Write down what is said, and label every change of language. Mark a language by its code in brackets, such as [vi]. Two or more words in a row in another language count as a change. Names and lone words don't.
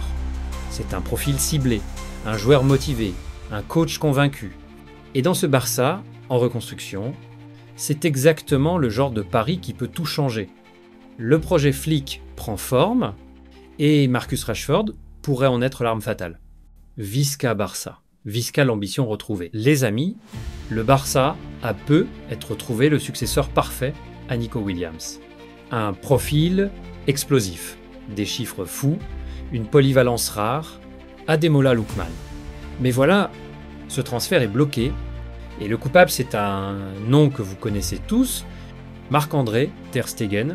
[fr] C'est un profil ciblé, un joueur motivé, un coach convaincu. Et dans ce Barça, en reconstruction, c'est exactement le genre de pari qui peut tout changer. Le projet Flick prend forme, et Marcus Rashford pourrait en être l'arme fatale. Visca Barça. Visca l'ambition retrouvée. Les amis, le Barça a peu être trouvé le successeur parfait à Nico Williams. Un profil explosif, des chiffres fous, une polyvalence rare, Ademola Lookman. Mais voilà, ce transfert est bloqué, et le coupable c'est un nom que vous connaissez tous, Marc-André Ter Stegen.